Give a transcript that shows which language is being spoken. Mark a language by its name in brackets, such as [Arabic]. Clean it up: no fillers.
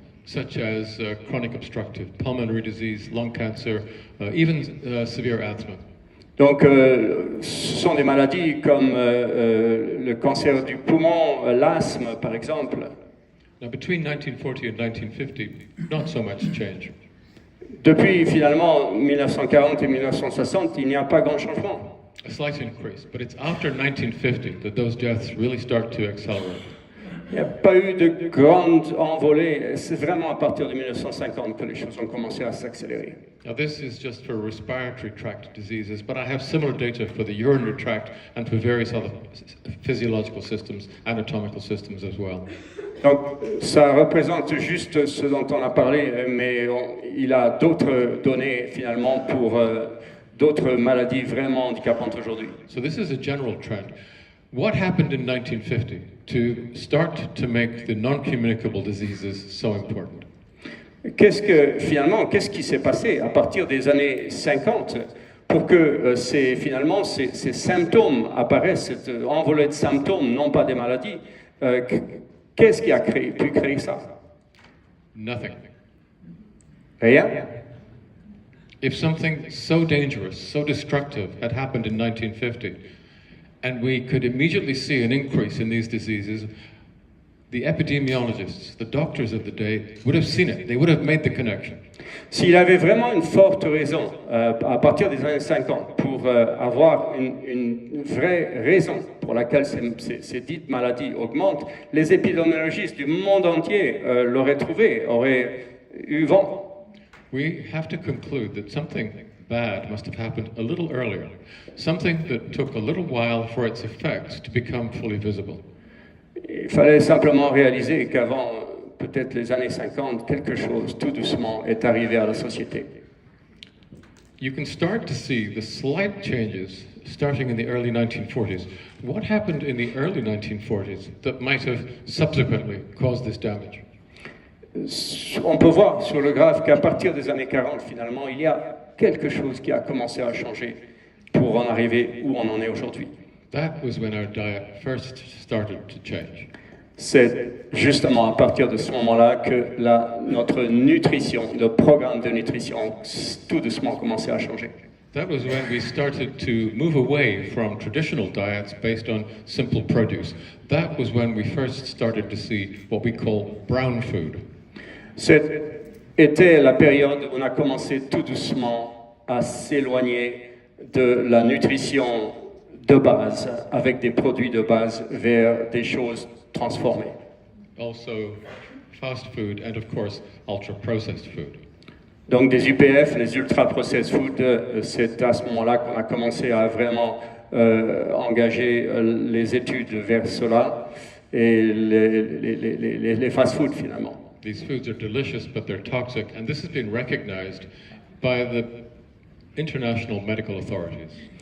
[English] Such as chronic obstructive pulmonary disease, lung cancer, even severe asthma. [French] Donc, ce sont des maladies comme le cancer du poumon, l'asthme, par exemple. [English] Now, between 1940 and 1950, not so much change. [French] Depuis finalement 1940 et 1960, il n'y a pas grand changement. [English] A slight increase, but it's after 1950 that those deaths really start to accelerate. [French] Il n'y a pas eu de grande envolée. C'est vraiment à partir de 1950 que les choses ont commencé à s'accélérer. [English] Now, this is just for respiratory tract diseases, but I have similar data for the urinary tract and for various other physiological systems, anatomical systems as well. [French] Donc, ça représente juste ce dont on a parlé, mais il a d'autres données finalement pour d'autres maladies vraiment handicapantes aujourd'hui. [English] So this is a general trend. What happened in 1950 to start to make the non-communicable diseases so important? [French] Qu'est-ce qui s'est passé à partir des années 50 pour que ces symptômes apparaissent, cette envolée de symptômes, non pas des maladies? Qu'est-ce qui a pu créer ça? [English] Nothing. [French] Rien. [English] If something so dangerous, so destructive had happened in 1950, and we could immediately see an increase in these diseases, the epidemiologists, the doctors of the day, would have seen it. They would have made the connection. [French] S'il avait vraiment une forte raison, à partir des années 50, pour avoir une vraie raison pour laquelle ces dites maladies augmentent, les épidémiologistes du monde entier l'auraient trouvé, auraient eu vent. [English] We have to conclude that something bad must have happened a little earlier, something that took a little while for its effects to become fully visible. [French] Il fallait simplement réaliser qu'avant peut-être les années 50, quelque chose tout doucement est arrivé à la société. [English] You can start to see the slight changes starting in the early 1940s. What happened in the early 1940s that might have subsequently caused this damage? [French] On peut voir sur le graphe qu'à partir des années 40, finalement, il y a quelque chose qui a commencé à changer pour en arriver où on en est aujourd'hui. [English] That was when our diet first started to change. [French] C'est justement à partir de ce moment-là que notre nutrition, le programme de nutrition, tout doucement commençait à changer. [English] That was when we started to move away from traditional diets based on simple produce. That was when we first started to see what we call brown food. [French] C'était la période où on a commencé tout doucement à s'éloigner de la nutrition de base, avec des produits de base, vers des choses transformées. [English] Also, fast food and of course, ultra-processed food. [French] Donc des UPF, les [English] ultra-processed food, [French] c'est à ce moment-là qu'on a commencé à vraiment engager les études vers cela et les fast-food finalement. [English] These foods are delicious, but they're toxic, and this has been recognized by the international medical authorities.